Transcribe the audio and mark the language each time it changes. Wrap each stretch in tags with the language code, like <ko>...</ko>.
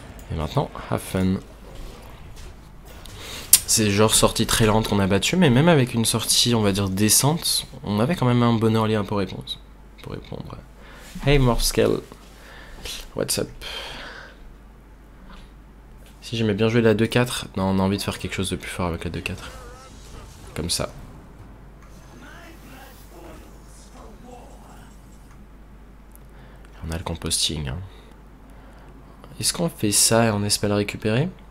<fr>Et maintenant,</fr> <en>have fun.</en> <fr>C'est genre sortie très lente qu'on a battu, mais même avec une sortie, on va dire, décente, on avait quand même un bon early pour répondre.</fr> <en>Hey Morphscale, what's up?</en> <fr>Si j'aimais bien jouer la 2-4, non, on a envie de faire quelque chose de plus fort avec la 2-4. Comme ça. On a le composting. Hein. Est-ce qu'on fait ça et on espère le récupérer?</fr>